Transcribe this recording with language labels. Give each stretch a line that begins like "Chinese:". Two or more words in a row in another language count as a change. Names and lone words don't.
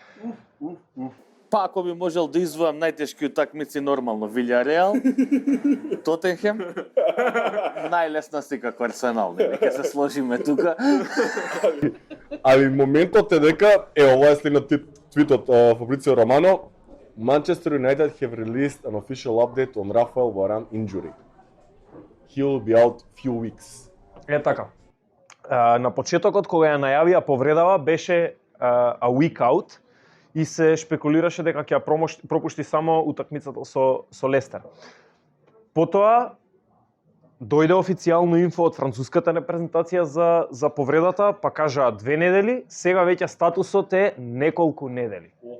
Macedonian: Па ако би можел да извоам најтешки утакмици нормално, Вилјареал, Тотенхем, најлесна си како Арсенал, ќе се сложиме тука. Али моментот е дека, ова е следниот твит од Фабрицио Романо,
English: Manchester United have released an official update on Rafael Varane injury. He will be out few weeks.
Macedonian: Е така. На почетокот кога ја најавија повредава беше
English: a week out
Macedonian: и се шпекулираше дека ќе ја пропушти само утакмицата со Лестер. Потоа дојде официјално инфо од француската репрезентација за повредата, па кажаа 2 недели, сега веќе статусот е неколку недели.